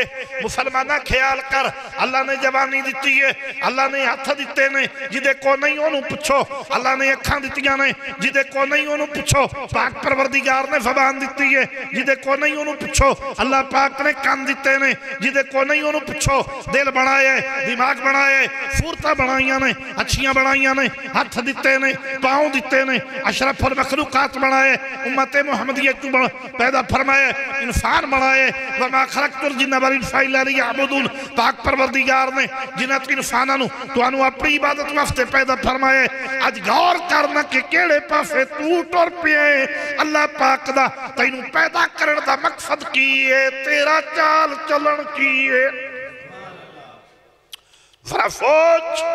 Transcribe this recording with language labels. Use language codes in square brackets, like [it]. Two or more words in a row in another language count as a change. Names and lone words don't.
[pa] ਮੁਸਲਮਾਨਾ ਖ਼ਿਆਲ ਕਰ, ਅੱਲਾਹ ਨੇ ਜਵਾਨੀ ਦਿੱਤੀ ਹੈ, ਅੱਲਾਹ ਨੇ ਹੱਥ ਦਿੱਤੇ ਨੇ ਜਿਹਦੇ ਕੋ ਨਹੀਂ ਓਨੂੰ ਪੁੱਛੋ, ਅੱਲਾਹ ਨੇ ਅੱਖਾਂ ਦਿੱਤੀਆਂ ਨੇ ਜਿਹਦੇ ਕੋ ਨਹੀਂ ਓਨੂੰ ਪੁੱਛੋ, ਪਾਕ ਪਰਵਰਦਿਗਾਰ ਨੇ ਜ਼ਬਾਨ ਦਿੱਤੀ ਹੈ ਜਿਹਦੇ ਕੋ ਨਹੀਂ ਓਨੂੰ ਪੁੱਛੋ, ਅੱਲਾਹ ਪਾਕ ਨੇ ਕੰਨ ਦਿੱਤੇ ਨੇ ਜਿਹਦੇ ਕੋ ਨਹੀਂ ਓਨੂੰ ਪੁੱਛੋ, ਦਿਲ ਬਣਾਏ, ਦਿਮਾਗ਼ ਬਣਾਏ, ਸੂਰਤਾਂ ਬਣਾਈਆਂ ਨੇ, ਅੱਛੀਆਂ ਬਣਾਈਆਂ ਨੇ, ਹੱਥ ਦਿੱਤੇ ਨੇ, ਪੈਰ ਦਿੱਤੇ ਨੇ, ਅਸ਼ਰਫ਼ੁਲ ਮਖ਼ਲੂਕ਼ਾਤ ਬਣਾਏ, ਉੱਮਤੇ ਮੁਹੰਮਦੀਆ ਪੈਦਾ ਫ਼ਰਮਾਏ, ਇਨਸਾਨ ਬਣਾਏ। [ar] وما خلقت الجن والإنس إلا ليعبدون. [pa] ਪਾਕ ਪਰਵਰਦਿਗਾਰ ਨੇ ਜਿਨ੍ਹਾਂ ਇਨਸਾਨਾਂ ਨੂੰ ਤੁਹਾਨੂੰ ਆਪਣੀ ਇਬਾਦਤ ਵਾਸਤੇ ਪੈਦਾ ਫ਼ਰਮਾਏ। ਅੱਜ ਗ਼ੌਰ ਕਰਨਾ ਕਿ ਕਿਹੜੇ ਪਾਸੇ ਤੂੰ ਟੁਰ ਪਿਆ। ਅੱਲਾਹ ਪਾਕ ਦਾ ਤੈਨੂੰ ਪੈਦਾ ਕਰਨ ਦਾ ਮਕ਼ਸਦ ਕੀ ਹੈ, ਤੇਰਾ ਚਾਲ ਚਲਨ ਕੀ ਹੈ। ਜ਼ਰਾ ਸੋਚ।